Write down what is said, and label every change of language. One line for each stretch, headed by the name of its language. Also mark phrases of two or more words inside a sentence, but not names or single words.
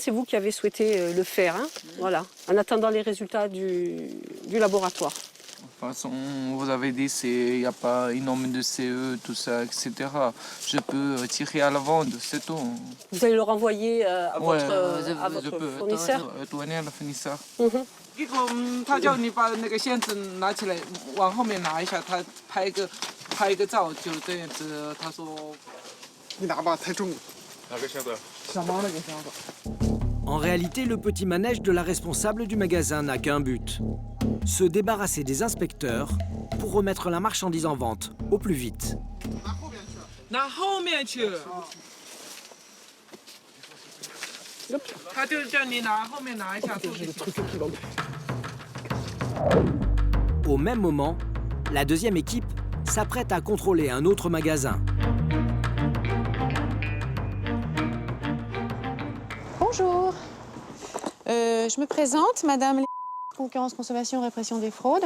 French: C'est vous qui avez souhaité le faire. Voilà, en attendant les résultats du laboratoire. De toute façon, vous avez dit qu'il n'y a pas une norme de CE, tout ça, etc. Je peux tirer à la vente, c'est tout. Vous allez le renvoyer à votre fournisseur? Je peux donner à la fournisseur.
Chinese: 他叫你把那个线子拿起来，往后面拿一下，他拍一个照，就这样子。他说：“ 你拿吧，太重了。” 哪个箱子？小猫那个箱子。
French: En réalité, le petit manège de la responsable du magasin n'a qu'un but. Se débarrasser des inspecteurs pour remettre la marchandise en vente au plus vite.
Chinese: 拿后面去。他就叫你拿后面拿一下。
French: Au même moment, la deuxième équipe s'apprête à contrôler un autre magasin. Bonjour, je me présente, Madame Concurrence, Consommation, Répression des fraudes.